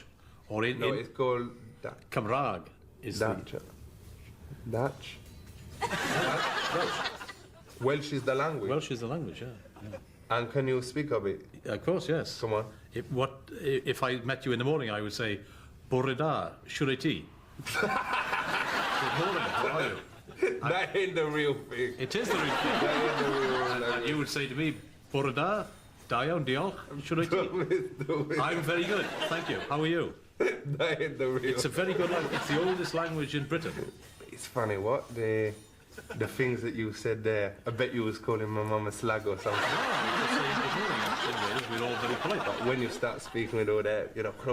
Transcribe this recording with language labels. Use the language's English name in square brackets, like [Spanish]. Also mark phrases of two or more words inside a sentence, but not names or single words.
[English] Or it's called... Cymraeg is Dutch. Dutch? Welsh. Welsh is the language? Welsh is the language, yeah. And can you speak of it? Of course, yes. Come on. If I met you in the morning, I would say, [Welsh] Bore da, shwr ti? [English] Good morning, how are you? That ain't the real thing. It is the real thing. That ain't the real thing. And you would say to me, [Welsh] Bore da, da iawn, diolch, shwr ti? [English] I'm very good, thank you. How are you? That ain't the real. It's a very good language. It's the oldest language in Britain. It's funny, what? The things that you said there, I bet you was calling my mum a slag or something. We're all very polite. But when you start speaking with all that, you know,